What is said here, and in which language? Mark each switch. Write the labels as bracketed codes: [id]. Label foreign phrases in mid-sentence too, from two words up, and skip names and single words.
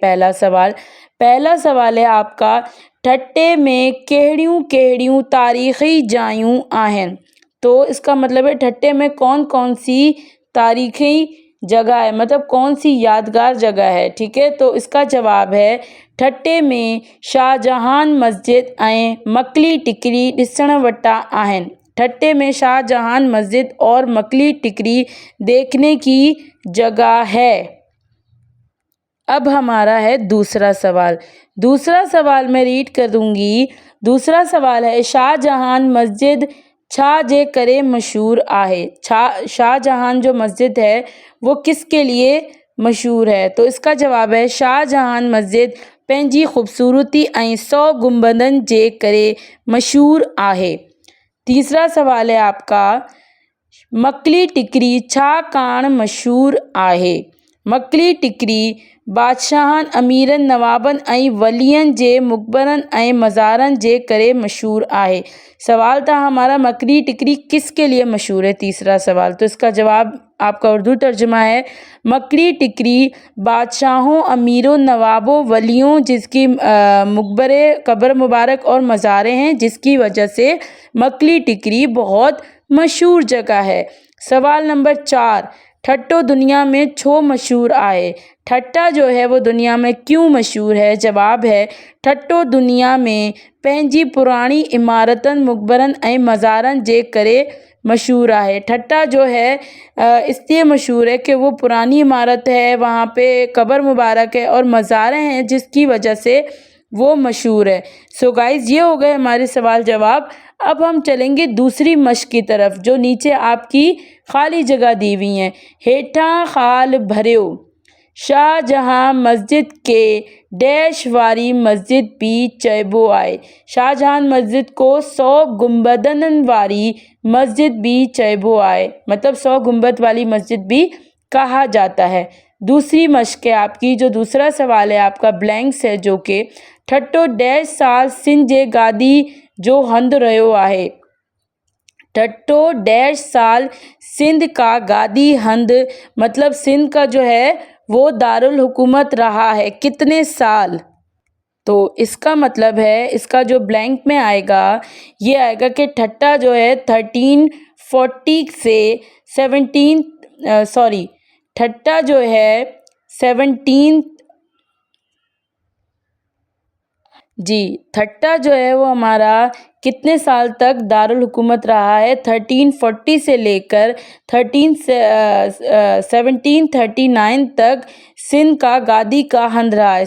[ur] پہلا سوال ہے آپ کا، [sd] ٹھٹے میں کہڑیوں تاریخی جایوں آہن؟ [ur] تو اس کا مطلب ہے ٹھٹے میں کون سی تاریخی جگہ ہے، مطلب کون سی یادگار جگہ ہے، ٹھیک ہے۔ تو اس کا جواب ہے [sd] ٹھٹے میں شاہ جہان مسجد ऐं مکلی ٹکری ॾिसण वटा آہن۔ [ur] ٹھٹے میں شاہ جہان مسجد اور مکلی ٹکری دیکھنے کی جگہ ہے۔ اب ہمارا ہے دوسرا سوال میں ریڈ کر دوں گی۔ دوسرا سوال ہے، [sd] شاہ جہان مسجد چھا جے کرے مشہور آہے؟ [ur] شاہ جہان جو مسجد ہے وہ کس کے لیے مشہور ہے؟ تو اس کا جواب ہے [sd] شاہ جہان مسجد पंहिंजी ख़ूबसूरती ऐं 100 गुंबदनि जे करे मशहूर आहे। [ur] تیسرا سوال ہے آپ کا, [sd] मकली टिकरी छाकाणि मशहूर आहे? मकली टिकरी बादशाहनि, अमीरनि, नवाबनि ऐं वलियनि जे मक़बरनि ऐं मज़ारनि जे करे मशहूर आहे। [ur] سوال تھا ہمارا، مکلی ٹکری کس کے لیے مشہور ہے? تیسرا سوال، تو اس کا جواب آپ کا اردو ترجمہ ہے، مکلی ٹکری بادشاہوں، امیروں، نوابوں، ولیوں جس کی مقبرے، قبر مبارک اور مزاریں ہیں، جس کی وجہ سے مکلی ٹکری بہت مشہور جگہ ہے. سوال نمبر 4, [sd] ठट्टो दुनिया में छो मशहूर आहे? [ur] ٹھٹہ جو ہے وہ دنیا میں کیوں مشہور ہے? جواب ہے, [sd] ठट्टो दुनिया में पंहिंजी पुराणी इमारतनि, मुक़बरनि ऐं मज़ारनि जे करे मशहूर आहे। [ur] ٹھٹہ جو ہے اس لیے مشہور ہے کہ وہ پرانی عمارت ہے، وہاں پے قبر مبارک ہے اور مزاریں ہیں، جس کی وجہ سے وہ مشہور ہے. [en] so guys, [ur] یہ ہو گئے ہمارے سوال جواب۔ اب ہم چلیں گے دوسری مشق کی طرف، جو نیچے آپ کی خالی جگہ دی ہوئی ہیں. [sd] हेठा खाल भरियो, शाहजहां मस्जिद के [ur] ڈیش والی مسجد بھی [sd] चैबो आए। [ur] شاہجہاں مسجد کو 100 گنبدن والی مسجد بھی [sd] चैबो आए, [ur] مطلب 100 گنبد والی مسجد بھی کہا جاتا ہے. دوسری مشق ہے آپ کی، جو دوسرا سوال ہے آپ کا بلینکس ہے، جو کہ [sd] ठट्टो डैश साल सिंध जे गादी जो हंध रहो आहे। [ur] ٹھٹو ڈیش سال سندھ کا گادی ہند، مطلب سندھ کا جو ہے وہ دارالحکومت رہا ہے، کتنے سال. تو اس کا مطلب ہے، اس کا جو بلینک میں آئے گا یہ آئے گا کہ ٹھٹہ جو ہے 1340 سے 17 ٹھٹہ جو ہے 17 جی، ٹھٹہ جو ہے وہ ہمارا کتنے سال تک دارالحکومت رہا ہے، 1340 سے لے کر 1739 تک سندھ کا گادی کا ہند رہا ہے.